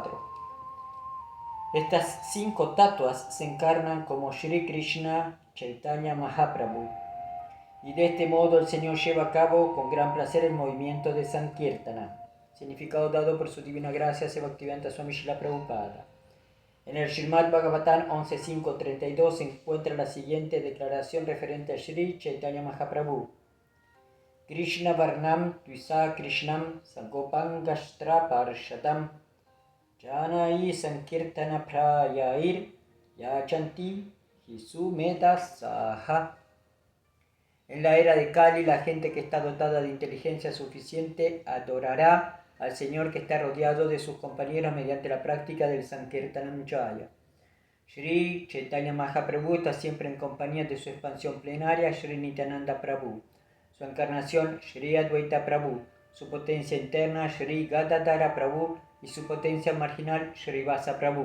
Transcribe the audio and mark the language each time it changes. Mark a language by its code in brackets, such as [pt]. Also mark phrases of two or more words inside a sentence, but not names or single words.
[es] Verso 4. Estas 5 tatuas se encarnan como Shri Krishna Chaitanya Mahaprabhu, y de este modo el Señor lleva a cabo con gran placer el movimiento de Sankirtana, significado dado por su divina gracia Bhaktivedanta Swami Srila Prabhupada. En el Srimad Bhagavatam 11.5.32 se encuentra la siguiente declaración referente a Shri Chaitanya Mahaprabhu. [sa] कृष्ण वर्णं त्विषा कृष्णं संकोपांगष्ट्र पार्षदं जनै संकीर्तन प्रायैर् यचन्ति हिसुमेत सह. [es] En la era de Kali, la gente que está dotada de inteligencia suficiente adorará al Señor que está rodeado de sus compañeros mediante la práctica del [sa] संकीर्तनम् जय. [es] Shri Chaitanya Mahaprabhu está siempre en compañía de su expansión plenaria, Shri Nityananda Prabhu, su encarnación, Shri Advaita Prabhu, su potencia interna, Shri Gadadhara Prabhu, y su potencia marginal, Shri Vasa Prabhu.